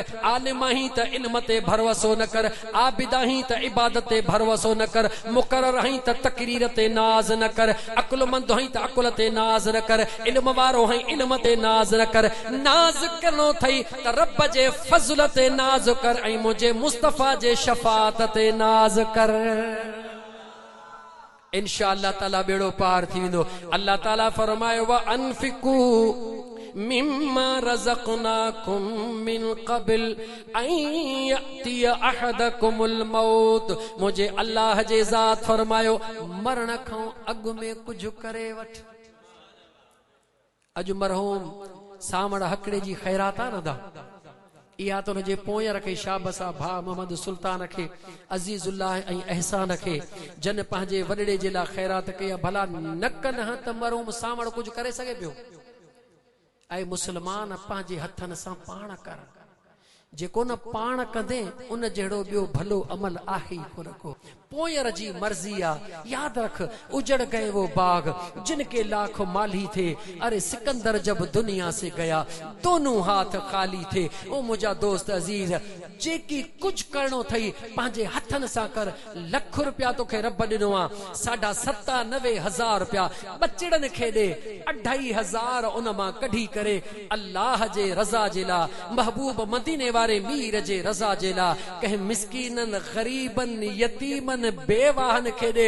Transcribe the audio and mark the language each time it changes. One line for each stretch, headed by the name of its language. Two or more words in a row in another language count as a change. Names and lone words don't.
Sindhi: आलिम ही त इल्म ते भरवसो न कर, आबिद ही त इबादत ते भरवसो न कर, मुकर्रर ही त तकरीर ते नाज न कर, अकुलमंद ही त अकुल ते नाज न कर, इल्म वारो ही इल्म ते नाज न कर। नाज करणो थई त रब जे फज़ल ते नाज कर ऐं मुझे मुस्तफा जे शफाअत ते नाज कर। इंशाअल्लाह ताला बेड़ो पार थी वेंदो। अल्लाह ताला फरमायो
Arabic: وأنفقوا مما رزقناكم من قبل أن يأتي أحدكم الموت.
Sindhi: मुझे अल्लाह जे ज़ात फरमायो मरण खां अॻु में कुझु करे वठ। अॼु मरहूम सामड़ हकड़े जी ख़ैरात आहे न दा, इहा त हुनजे पोयां रखे शाबसा भा मोहम्मद सुल्तान खे, अज़ीज़ुल्लाह ऐं एहसान खे, जन पंहिंजे वॾड़े जे लाइ ख़ैरात कई। भला न कनि हा त मरहूम सामड़ कुझु करे सघे पियो? ऐं मुस्लमान पंहिंजे हथनि सां पाण कर, जेको न पाण कंदे उन जहिड़ो ॿियो भलो अमल आहे ई कोन को। पोयर जी मर्जी आ। याद रख,
Hindi: उजड़ गए वो बाग जिनके लाखों माली थे। अरे सिकंदर जब दुनिया से गया दोनों हाथ खाली थे।
Sindhi: ओ मुझा दोस्त अजीज, जेकी कुछ करणो थई पंहिंजे हथनि सां कर। लख रुपया तोखे रब ॾिनो आ, 97,500 रुपया बचड़नि खे ॾे, 2,500 उन मां कढी करे अल्लाह जे रज़ा जे लाइ, महबूब मदीने वारे मीर जे रज़ा जे लाइ, कंहिं मिस्कीननि, ग़रीबनि, यतीमनि, बेवाहन खे ॾे।